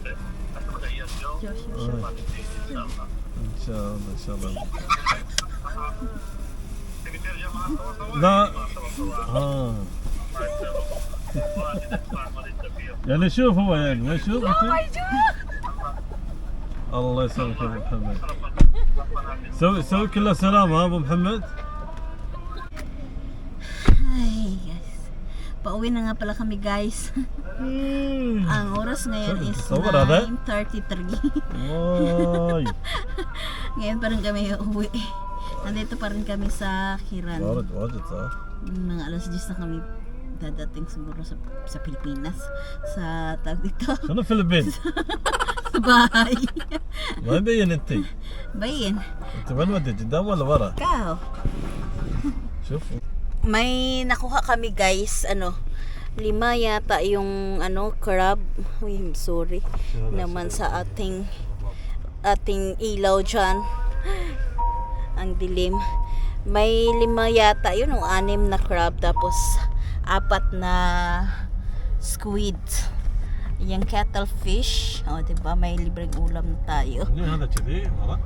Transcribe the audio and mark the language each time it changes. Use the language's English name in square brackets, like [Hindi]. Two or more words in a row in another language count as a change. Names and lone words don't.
[Arabic] ان شاء الله ان شاء الله لا يعني شوف هو يعني ما يشوف أنت؟ الله يسلمك يا ابو محمد. سوي كله سلامة ها ابو محمد. [Filipino] Ay, guys. Pauwi na nga pala kami, guys. Ang oras ngayon is Sobrang ada? 9:33. [Arabic] واي [Filipino] Ngayon pa rin kami uuwi. Nandito pa rin kami sa Kiran. [Arabic] واجد صح. [Filipino] Mga alas 10 na kami dadating siguro sa Pilipinas. Sa tawag dito. [Arabic] شنو فلبين؟ [Filipino] Sa bahay. [Arabic] ما يبين انت. Bayin. انت وين ودي قدام ولا ورا؟ [Filipino] Ikaw. [Arabic] شوف [Filipino] May nakuha kami, guys. 5 yata yung crab. [English] Uy, I'm sorry. [Filipino] Naman sa ating ilaw dyan. Ang dilim. May 5 yata yun, o 6 na crab, tapos 4 na squid. Yung cuttlefish. O, diba? May libreng ulam na tayo. [Arabic] هذا كذي ورا.